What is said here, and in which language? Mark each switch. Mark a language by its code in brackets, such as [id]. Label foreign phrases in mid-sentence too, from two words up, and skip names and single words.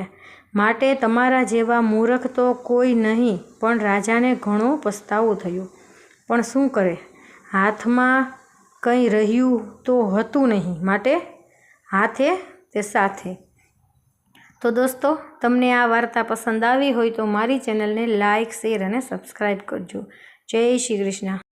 [gu] માટે તમારા જેવા મૂર્ખ તો કોઈ નહીં। પણ રાજાને ઘણો પછતાવો થયો, પણ શું કરે, હાથમાં કંઈ રહ્યું તો હતું નહીં, માટે હાથે તે સાથે। તો દોસ્તો, તમને આ વાર્તા પસંદ આવી હોય તો મારી ચેનલ ને લાઇક, શેર અને સબ્સ્ક્રાઇબ કરજો। જય શ્રી કૃષ્ણ।